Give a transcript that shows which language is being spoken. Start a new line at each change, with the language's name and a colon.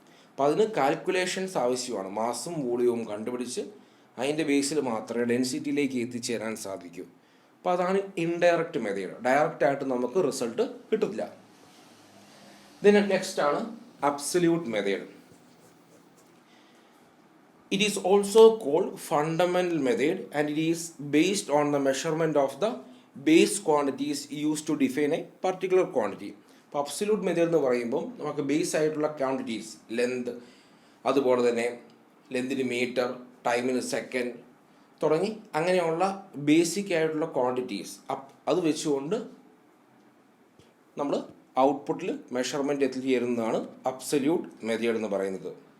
Malayalam: അപ്പോൾ അതിന് കാൽക്കുലേഷൻസ് ആവശ്യമാണ്. മാസും വോളിയവും കണ്ടുപിടിച്ച് അതിൻ്റെ ബേസിൽ മാത്രമേ ഡെൻസിറ്റിയിലേക്ക് എത്തിച്ചേരാൻ സാധിക്കൂ. അപ്പോൾ അതാണ് ഇൻഡയറക്റ്റ് മെത്തേഡ്. ഡയറക്റ്റ് ആയിട്ട് നമുക്ക് റിസൾട്ട് കിട്ടില്ല. ഇതിന് നെക്സ്റ്റ് ആണ് absolute method.
English: It is also called fundamental method and it is based on the measurement of the base quantities used to define a particular quantity.
Malayalam: അപ്പോൾ അബ്സല്യൂട്ട് മെത്തേഡ് എന്ന് പറയുമ്പോൾ നമുക്ക് base ആയിട്ടുള്ള ക്വാണ്ടിറ്റീസ്, ലെന്ത്, അതുപോലെ തന്നെ ലെന്തിന് metre, ടൈമിന് second തുടങ്ങി അങ്ങനെയുള്ള ബേസിക് ആയിട്ടുള്ള ക്വാണ്ടിറ്റീസ് അത് വെച്ചുകൊണ്ട് നമ്മൾ ഔട്ട്പുട്ടിൽ മെഷർമെൻറ്റ് എത്തിച്ചേരുന്നതാണ് അബ്സല്യൂട്ട് മെത്തേഡ് എന്ന് പറയുന്നത്.